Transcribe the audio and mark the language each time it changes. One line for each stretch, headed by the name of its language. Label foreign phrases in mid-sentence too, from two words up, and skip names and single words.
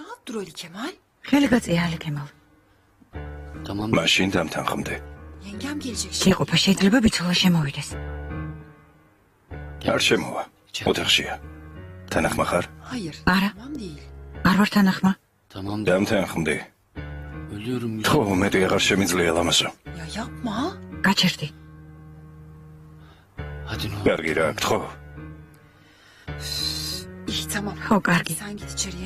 Turkish: dur Ali Kemal.
Georgian: ხელი გაწია ალი კემალ. მაშინ დამთანხმდი.
Turkish: Yengem gelecek şimdi.
Georgian: იყოფა შეიძლება ბიცოლა შემოვიდეს. არ შემოვა. ოთახშია. თანახმა ხარ?
Turkish: Hayır.
Georgian: არა,
Turkish: Tamam değil.
Georgian: არ ვარ თანახმა. დამთანხმდი. ხო, მეტი აღარ შემიძლია ლამაზო.
Turkish: Ya yapma.
Georgian: გაჩერდი. კარგი რა, ხო.
Turkish: İyi tamam.
Georgian: ხო, კარგი.
Turkish: Sen git içeriye.